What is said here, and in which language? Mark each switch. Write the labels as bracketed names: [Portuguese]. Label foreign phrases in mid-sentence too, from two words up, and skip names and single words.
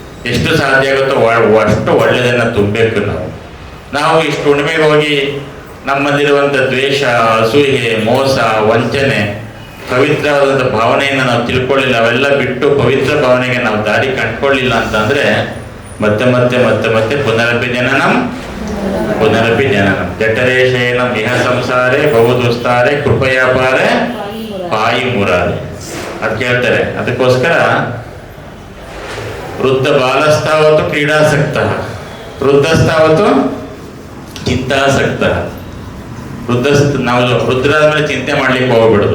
[Kannada] ಎಷ್ಟು ಸಾಧ್ಯ ಆಗುತ್ತೋ ಅಷ್ಟು ಒಳ್ಳೆಯದನ್ನು ತುಂಬಬೇಕು. ನಾವು ಇಷ್ಟು ಹುಣ್ಣಿಮೆಗೆ ಹೋಗಿ ನಮ್ಮಲ್ಲಿರುವಂಥ ದ್ವೇಷ, ಅಸೂಯೆ, ಮೋಸ, ವಂಚನೆ, ಪವಿತ್ರವಾದಂಥ ಭಾವನೆಯನ್ನು ನಾವು ತಿಳ್ಕೊಳ್ಳಿಲ್ಲ, ಅವೆಲ್ಲ ಬಿಟ್ಟು ಪವಿತ್ರ ಭಾವನೆಗೆ ನಾವು ದಾರಿ ಕಂಡುಕೊಳ್ಳಿಲ್ಲ ಅಂತಂದರೆ ಮತ್ತೆ ಮತ್ತೆ ಮತ್ತೆ ಮತ್ತೆ [Sanskrit] पुनरपि जननं जठरे शयनं इह संसारे बहुदुस्तारे कृपयापारे पाहि मुरारे [Kannada] ಅದು ಕೇಳ್ತಾರೆ. ಅದಕ್ಕೋಸ್ಕರ [Sanskrit] वृद्ध बालस्तावत् क्रीडासक्तः वृद्धस्तावत् चिन्तासक्तः. [Kannada] ನಾವು ವೃದ್ಧರಾದ್ಮೇಲೆ ಚಿಂತೆ ಮಾಡ್ಲಿಕ್ಕೆ ಹೋಗ್ಬಿಡೋದು.